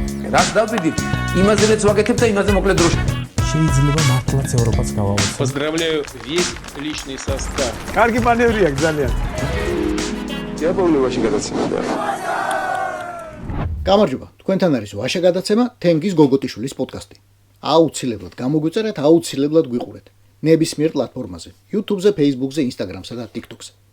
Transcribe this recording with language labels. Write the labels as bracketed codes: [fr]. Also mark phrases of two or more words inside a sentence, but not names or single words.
[ka] რას დავდივით, იმაზე რაც ვაკეთებ და იმაზე მოკლედ დროში. შეიძლება მართლაც ევროპაც გავავოცოთ. [ru] Поздравляю весь личный состав. [ka] კარგი მანევრია ძალიან. დიაპოვნებაში გადაცემდა. გამარჯობა, თქვენთან არის ვაშა გადაცემა თენგის გოგოტიშვილის პოდკასტი. აუცილებლად გამოგვიწერეთ, აუცილებლად გვიყურეთ. ნებისმიერ პლატფორმაზე, YouTube-ზე, Facebook-ზე, Instagram-სა და TikTok-ზე.